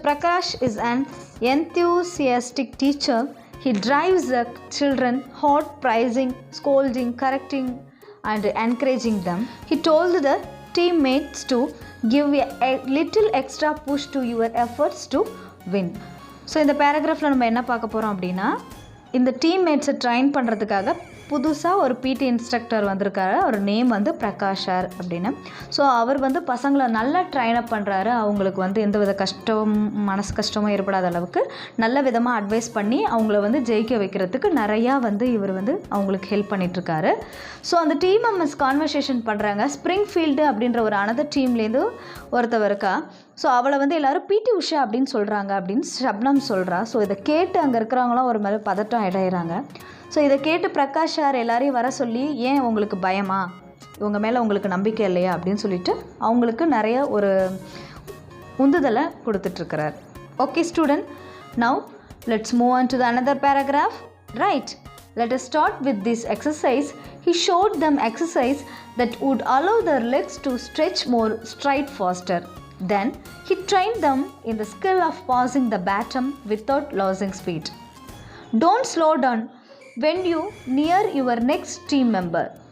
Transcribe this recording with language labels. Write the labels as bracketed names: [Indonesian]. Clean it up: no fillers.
[English] Prakash is an enthusiastic teacher. He drives the children hard, praising, scolding, correcting and encouraging them. He told the teammates to give a little extra push to your efforts to win. [Tamil] So இந்த பேராகிராஃபில் நம்ம என்ன பார்க்க போகிறோம் அப்படின்னா, இந்த டீம்மேட்ஸை drain பண்ணுறதுக்காக புதுசாக ஒரு பிடி இன்ஸ்ட்ரக்டர் வந்திருக்காரு. அவர் நேம் வந்து பிரகாஷ் சார் அப்படின்னு. ஸோ அவர் வந்து பசங்களை நல்லா ட்ரைன் அப் பண்ணுறாரு. அவங்களுக்கு வந்து எந்த வித மனசு கஷ்டமும் ஏற்படாத அளவுக்கு நல்ல விதமாக அட்வைஸ் பண்ணி அவங்கள வந்து ஜெயிக்க வைக்கிறதுக்கு நிறையா வந்து இவர் வந்து அவங்களுக்கு ஹெல்ப் பண்ணிகிட்ருக்காரு. ஸோ அந்த டீம் மிஸ் கான்வர்சேஷன் பண்ணுறாங்க. ஸ்ப்ரிங் ஃபீல்டு அப்படின்ற ஒரு அனதர் டீம்லேருந்து ஒருத்தவர் இருக்கா. ஸோ அவளை வந்து எல்லோரும் பிடி உஷா அப்படின்னு சொல்கிறாங்க அப்படின்னு ஷப்னம் சொல்கிறா. ஸோ இதை கேட்டு அங்கே இருக்கிறவங்களாம் ஒரு மாதிரி பதட்டம் அடைகிறாங்க. ஸோ இதை கேட்டு பிரகாஷ் சார் எல்லாரையும் வர சொல்லி, ஏன் உங்களுக்கு பயமா, இவங்க மேலே உங்களுக்கு நம்பிக்கை இல்லையா அப்படின்னு சொல்லிட்டு அவங்களுக்கு நிறைய ஒரு உந்துதலை கொடுத்துட்ருக்கிறார். [English] Okay student, now let's move on to the another paragraph. Right, let us start with this exercise. He showed them exercise that would allow their legs to stretch more, stride faster. Then he trained them in the skill of passing the baton without losing speed. Don't slow down when you near your next team member.